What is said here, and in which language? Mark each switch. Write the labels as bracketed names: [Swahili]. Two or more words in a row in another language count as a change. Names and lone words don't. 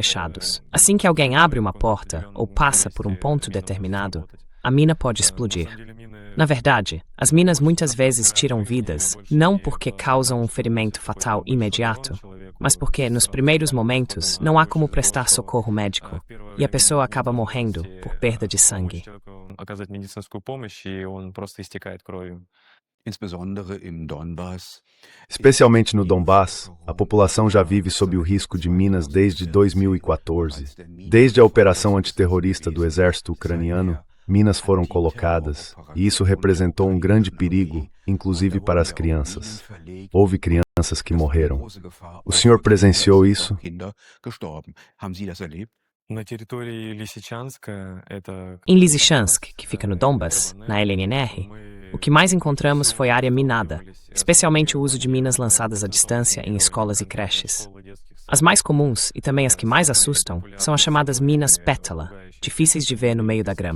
[Portuguese] Assim que alguém abre uma porta ou passa por um ponto determinado, a mina pode explodir. Na verdade, as minas muitas vezes tiram vidas, não porque causam um ferimento fatal imediato, mas porque, nos primeiros momentos, não há como prestar socorro médico, e a pessoa acaba morrendo por perda de sangue. [Russian] Оказать медицинскую помощь, и он просто истекает кровью. [German] Insbesondere im Donbass. [Portuguese] Especialmente no Donbass, a população já vive sob o risco de minas desde 2014. Desde a operação antiterrorista do exército ucraniano, minas foram colocadas, e isso representou um grande perigo, inclusive para as crianças. Houve crianças que morreram. O senhor presenciou isso? [German] Kinder gestorben. Haben Sie das erlebt? [Russian] На территории Лисичанска, это... [Portuguese] Em Lysychansk, que fica no Donbass, na LNR, o que mais encontramos foi área minada, especialmente o uso de minas lançadas à distância em escolas e creches. As mais comuns, e também as que mais assustam, são as chamadas minas pétala, difíceis de ver no meio da grama.